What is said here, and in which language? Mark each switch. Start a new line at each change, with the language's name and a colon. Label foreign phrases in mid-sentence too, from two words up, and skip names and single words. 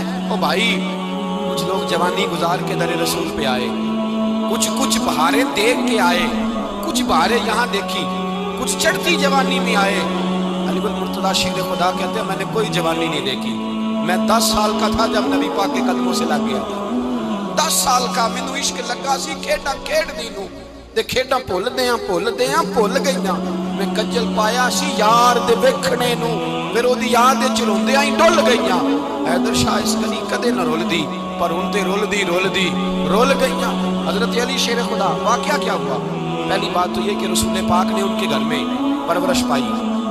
Urdu: او بھائی کچھ لوگ جوانی گزار کے در رسول پہ آئے، کچھ بہاریں دیکھ کے آئے، کچھ بہاریں یہاں دیکھی، کچھ چڑھتی جوانی میں آئے۔
Punjabi: علی بن مرتضیٰ شیر خدا
Urdu: کہتے ہیں میں نے کوئی جوانی نہیں دیکھی، میں 10 سال کا تھا جب نبی پاک کے قدموں سے لگ گیا،
Punjabi: 10 سال کا مینوں عشق لگا سی، کھیڈاں کھیڈ دی نوں تے کھیڈاں بھول گئیاں، میں کجل پایا سی یار دے ویکھنے نوں، پھر او دی یاد وچ روندیاں ہی ڈل گئیاں۔ حیدر شاہ اس کدی کدے نہ رول دی پر ہن تے رول گئیاں۔
Urdu: حضرت علی شیر خدا، واقعہ کیا ہوا؟ پہلی بات تو یہ کہ رسول پاک نے ان کے گھر میں پرورش پائی،